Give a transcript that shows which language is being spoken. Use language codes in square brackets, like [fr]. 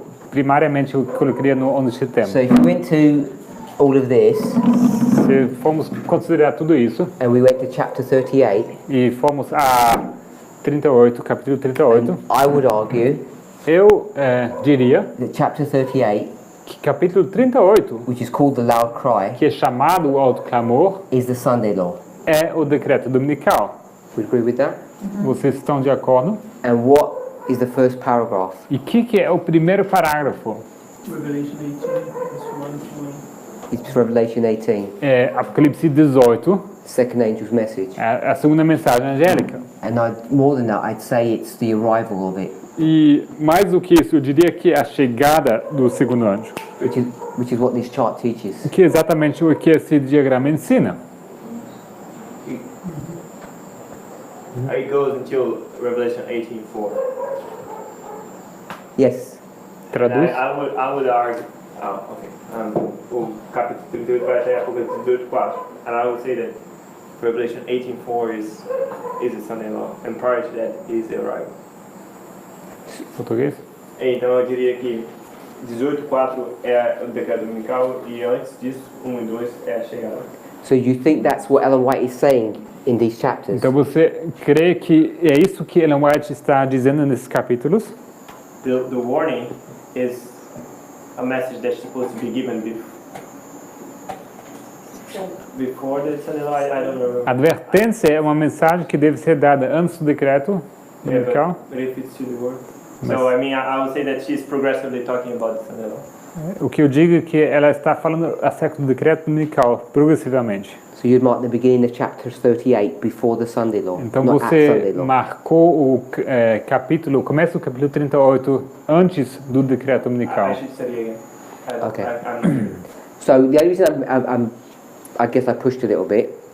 [pt] Primariamente eu colocaria no 11 de setembro. [en] So if we went to all of this [pt] Se formos considerar tudo isso [en] and we went to chapter 38, [pt] e formos a 38, capítulo 38, [en] I would argue [pt] eu diria [en] that chapter 38, [pt] que capítulo 38, [en] which is called the loud cry, [pt] que é chamado o alto clamor, [en] is the Sunday law. [pt] é o decreto dominical. [en] Would you agree with that? [pt] Vocês estão de acordo? [en] And what is the first paragraph? [pt] E o que é o primeiro parágrafo? [en] Revelation 18, verse 1 to 1. It's Revelation 18, [pt] É Apocalipse 18, [en] second angel's message. [pt] a segunda mensagem angélica. [en] And more than that, I'd say it's the arrival of it, [pt] E mais do que isso, eu diria que é a chegada do segundo anjo, [en] which is what this chart teaches. [pt] que é exatamente o que esse diagrama ensina. [en] It goes until Revelation 18:4. Yes. [pt] Traduz? [en] I would argue. Okay. [pt] O capítulo 38 vai até Apocalipse 18:4, [en] and I would say that Revelation 18:4 is the Sunday law, and prior to that is the arrival. [pt] Português? Então eu diria que 18:4 é o decreto dominical e antes disso 1 e 2 é a chegada. [en] So you think that's what Ellen White is saying in these chapters? [pt] Então você crê que é isso que Ellen White está dizendo nesses capítulos? [en] The warning is a message that's supposed to be given before the Sunday law. I don't know. [pt] A advertência é uma mensagem que deve ser dada antes do decreto dominical. [en] But if it's to the word. So I mean, I would say that she's progressively talking about the Sunday law. [pt] O que eu digo é que ela está falando acerca do decreto dominical progressivamente. [en] So you'd mark the beginning of chapter 38 before the Sunday law, [pt] Então [en] not at Sunday [pt] você [en] law. [pt] marcou o capítulo, o começo do capítulo 38 antes do decreto dominical. [en] I should study again. Okay. I'm So the only reason I guess I pushed a little bit